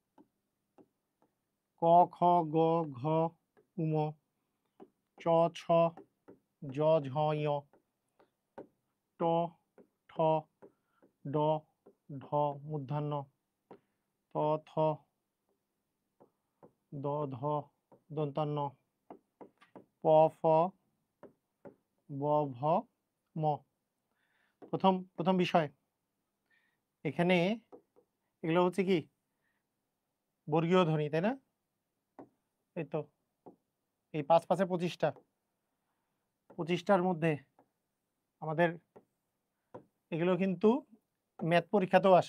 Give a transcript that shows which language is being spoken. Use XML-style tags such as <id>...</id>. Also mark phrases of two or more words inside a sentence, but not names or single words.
<bn>ক খ গ ঘ উম, চ ছ জ ঝ ঞ, ট ঠ ড ঢ মূর্ধন্য, ত থ দ ধ দন্তান্ন, প ফ ব ভ ম। প্রথম বিষয় এখানে এগুলো হচ্ছে কি বর্গীয় ধ্বনি, তাই না? এই তো এই ৫ ৫ ২৫টা, ২৫টার মধ্যে আমাদের এগুলো কিন্তু ম্যাথ পরীক্ষাতেও আসে।</bn>